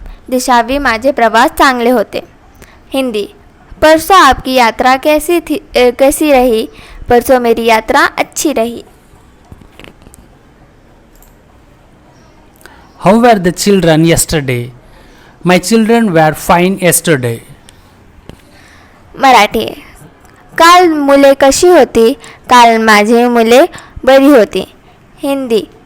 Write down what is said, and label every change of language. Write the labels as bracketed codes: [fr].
[mr] दिशावी माझे प्रवास चांगले होते. [hi] हिंदी. परसों आपकी यात्रा कैसी रही? परसों मेरी यात्रा अच्छी रही. [en] How were the children yesterday? My children were fine yesterday. [mr] Marathi. काल मुले कशी होती? काल माझी मुले बरी होती. हिंदी.